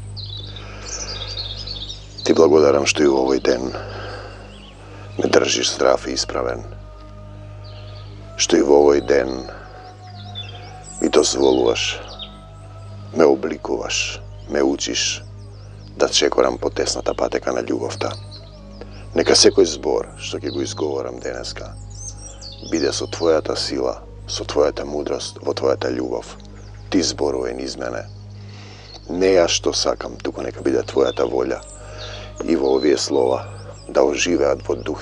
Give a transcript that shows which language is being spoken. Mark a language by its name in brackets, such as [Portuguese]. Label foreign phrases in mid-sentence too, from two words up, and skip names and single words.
[Macedonian] Ti blagodaram što i u ovoj den me držiš zdrav i ispraven. Što i u ovoj den mi dozvoluješ, me oblikuvaš, me učiš da čekoram potesната патека на љубовта. Нека секој збор што ќе го изговорам денеска биде со твојата сила, со твојата мудрост, во твојата љубов. Ти зборувај низ мене. Не ја што сакам, туку нека биде твојата волја и во овие слова да оживеат во дух